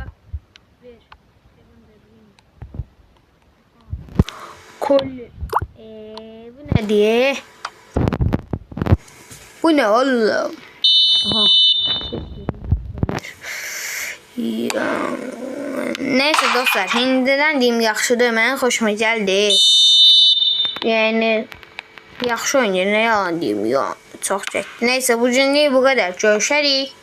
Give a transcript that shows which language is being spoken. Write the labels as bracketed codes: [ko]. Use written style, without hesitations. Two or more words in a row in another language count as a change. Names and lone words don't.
[tr] Ver. Kevin Devrine. Kolye. Bu ne diye? Bu ne oğlum? Aha. Ya. [az] Neyse dostlar, indidən deyim yaxşıdır, mənə xoşuma gəldi. Yəni yaxşı oynayır, nə yalan deyim, ya çox çəkdi. Neysə, bu günlük bu qədər. Görüşərik.